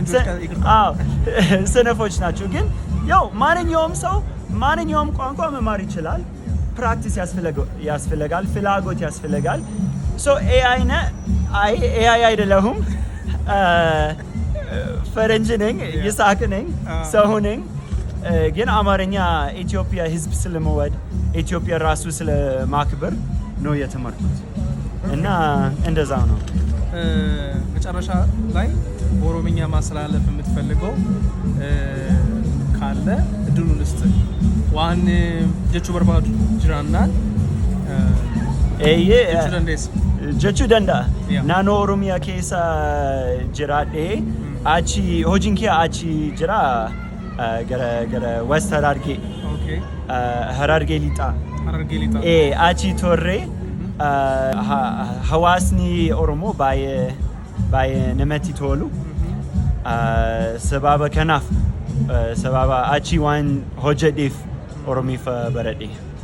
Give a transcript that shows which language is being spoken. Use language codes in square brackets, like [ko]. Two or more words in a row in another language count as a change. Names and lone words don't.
[am] ሰነፎች ናቸው ግን ያው ማንኛውም ሰው ማንኛውም ቋንቋ መማር ይችላል ፕራክቲስ ያስፈልጋል ፍላጎት ያስፈልጋል ሶ ኤአይ አይደለሁም ፈረንጅ ነኝ ይስሐቅ ነኝ ሰው ነኝ ግን አማርኛ ኢትዮጵያ ህዝብ ስለመወድ ኢትዮጵያ ራሱ ስለማክበር ነው የተማርኩት እና እንደዛው ነው መጨረሻ ላይ ኦሮምኛ ማስተላለፍ የምትፈልገው ካለ እድሉን ልስጥ ዋን ጀቹ በርባዱ ጅራና [om] ኤዬ jechuu danda'a naannoo oromiyaa keessa jiraadhee achi hojiin kee achi jira gara west harargee harargee lixaa achi turre hawaasni oromoo baay'ee namatti tolu sababa kanaaf sababa achi waan hojjedheef oromiif baradhe